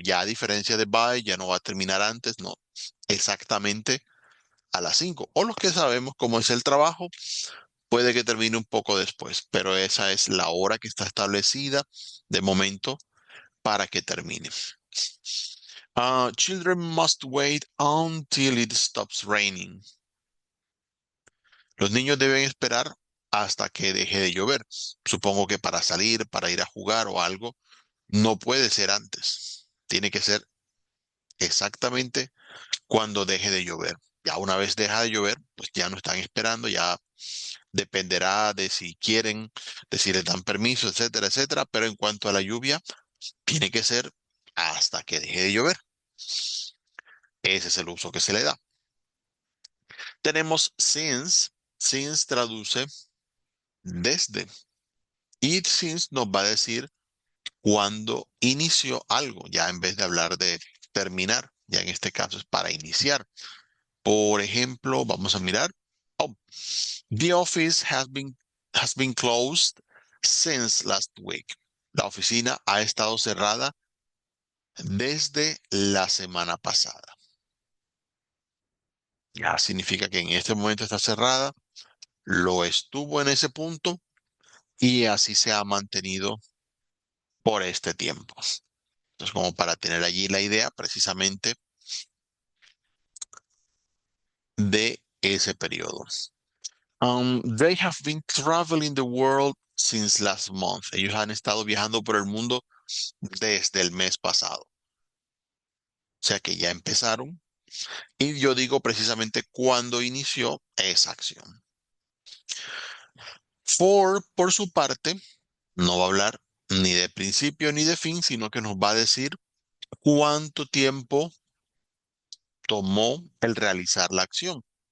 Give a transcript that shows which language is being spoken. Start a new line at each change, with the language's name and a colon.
Spanish: Ya a diferencia de by, ya no va a terminar antes, no, exactamente a las 5. O los que sabemos cómo es el trabajo, puede que termine un poco después, pero esa es la hora que está establecida de momento para que termine.
English: Children must wait until it stops raining.
Spanish: Los niños deben esperar hasta que deje de llover. Supongo que para salir, para ir a jugar o algo, no puede ser antes. Tiene que ser exactamente cuando deje de llover. Ya una vez deja de llover, pues ya no están esperando, ya dependerá de si quieren, de si les dan permiso, etcétera, etcétera. Pero en cuanto a la lluvia, tiene que ser hasta que deje de llover. Ese es el uso que se le da. Tenemos since. Since traduce desde. Y since nos va a decir cuándo inició algo, ya en vez de hablar de terminar. Ya en este caso es para iniciar. Por ejemplo, vamos a mirar.
English: Oh, the office has been closed since last week.
Spanish: La oficina ha estado cerrada desde la semana pasada. Ya significa que en este momento está cerrada, lo estuvo en ese punto y así se ha mantenido por este tiempo. Entonces, como para tener allí la idea precisamente de ese periodo.
English: They have been traveling the world since last month.
Spanish: Ellos han estado viajando por el mundo desde el mes pasado. O sea que ya empezaron. Y yo digo precisamente cuándo inició esa acción. For, por su parte, no va a hablar ni de principio ni de fin, sino que nos va a decir cuánto tiempo tomó el realizar la acción.